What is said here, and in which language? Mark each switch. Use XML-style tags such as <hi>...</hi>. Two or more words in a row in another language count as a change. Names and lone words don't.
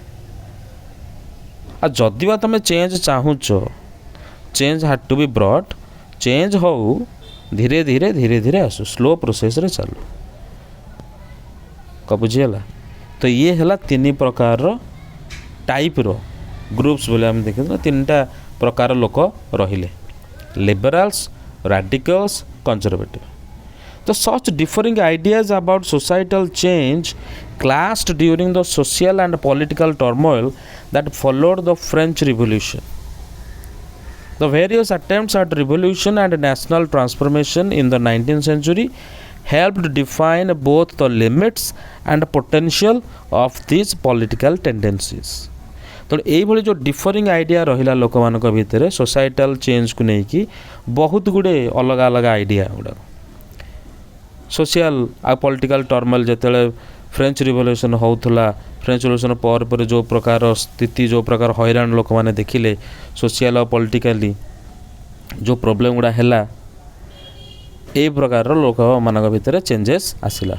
<or>ଆଉ ଯଦି ବା ତୁମେ ଚେଞ୍ଜ ଚାହୁଁଛ,</or> <en>change had to be brought,</en> <or>ଚେଞ୍ଜ ହଉ ଧୀରେ ଧୀରେ ଧୀରେ ଧୀରେ ଆସୁ, ସ୍ଲୋ ପ୍ରୋସେସ୍ରେ ଚାଲୁ। କ'ଣ ବୁଝିଗଲା? ତ ଇଏ ହେଲା ତିନି ପ୍ରକାରର ଟାଇପ୍ର ଗ୍ରୁପ୍ସ ବୋଲି ଆମେ ଦେଖିଛୁ, ତିନିଟା ପ୍ରକାର ଲୋକ ରହିଲେ, ଲିବରାଲ୍ସ,</or> <en>radicals, conservative। So such differing ideas about societal change clashed during the social and political turmoil that followed the French Revolution। The various attempts at revolution and national transformation in the 19th century helped define both the limits and potential of these political tendencies।</en> <or>ତେଣୁ ଏଇଭଳି ଯେଉଁ</or> <en>differing idea</en> <or>ରହିଲା ଲୋକମାନଙ୍କ ଭିତରେ ସୋସାଇଟାଲ୍ ଚେଞ୍ଜକୁ ନେଇକି ବହୁତ ଗୁଡ଼ିଏ ଅଲଗା ଅଲଗା ଆଇଡ଼ିଆ ଗୁଡ଼ାକ, ସୋସିଆଲ୍ ଆଉ</or> <en>political turmoil</en> <or>ଯେତେବେଳେ ଫ୍ରେଞ୍ଚ ରିଭଲ୍ୟୁସନ୍ ହେଉଥିଲା, ଫ୍ରେଞ୍ଚ ରିଭଲ୍ୟୁସନ୍ ପରେ ପରେ ଯେଉଁ ପ୍ରକାର ସ୍ଥିତି, ଯେଉଁ ପ୍ରକାର ହଇରାଣ ଲୋକମାନେ ଦେଖିଲେ, ସୋସିଆଲ୍ ଆଉ ପଲିଟିକାଲି ଯେଉଁ ପ୍ରୋବ୍ଲେମ୍ ଗୁଡ଼ା ହେଲା, ଏଇ ପ୍ରକାରର ଲୋକମାନଙ୍କ ଭିତରେ ଚେଞ୍ଜେସ୍ ଆସିଲା।</or>